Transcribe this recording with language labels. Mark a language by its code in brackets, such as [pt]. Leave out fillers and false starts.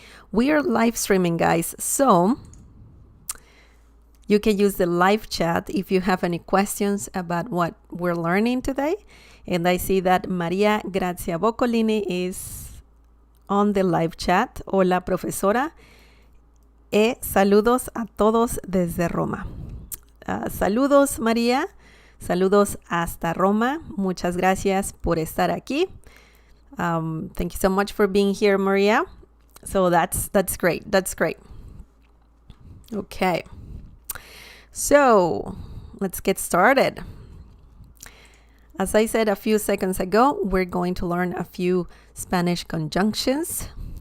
[en] We are live streaming, guys, so you can use the live chat if you have any questions about what we're learning today. And I see that Maria Grazia Boccolini is on the live chat. [es] Hola, profesora. Saludos a todos desde Roma. Saludos, María. Saludos hasta Roma. Muchas gracias por estar aquí. [en] Thank you so much for being here, Maria. So that's great. That's great. Okay. So let's get started. As I said a few seconds ago, we're going to learn a few Spanish conjunctions.